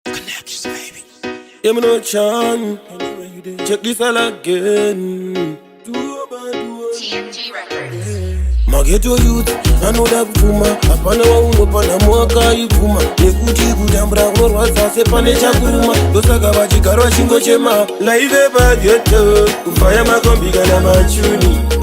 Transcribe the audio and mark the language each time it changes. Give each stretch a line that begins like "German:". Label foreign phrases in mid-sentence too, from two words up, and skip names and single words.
English: Yeah, me no chan. Check this all again. TMG Records.
Shona: Mageto youth, anoda kufuma hapana waunopana mwaka ipfuma nekuti kutambura kunorwadza sepane chakuruma ndosaka vachigara vachingochema laive pageto kufaya makombi kana machuni